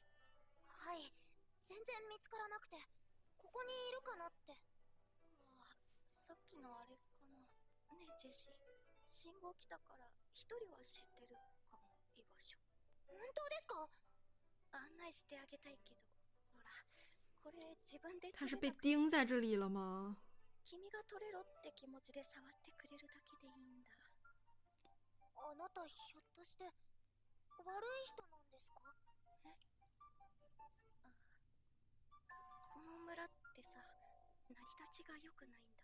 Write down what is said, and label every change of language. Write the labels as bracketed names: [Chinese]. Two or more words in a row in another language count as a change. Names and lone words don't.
[Japanese] はい、全然見つからなくてここにいるかなって。さっきのあれかな。ねえジェシー、信号来たから1人は知ってるかも、居場所。本当ですか？案内してあげたいけど、ほらこれ自分で。 [Chinese] 他是被钉在这里了吗？ [Japanese] 君が取れろって気持ちで触ってくれるだけでいいんだ。あなたひょっとして悪い人なんですか？え？この村ってさ、成り立ちが良くないんだ。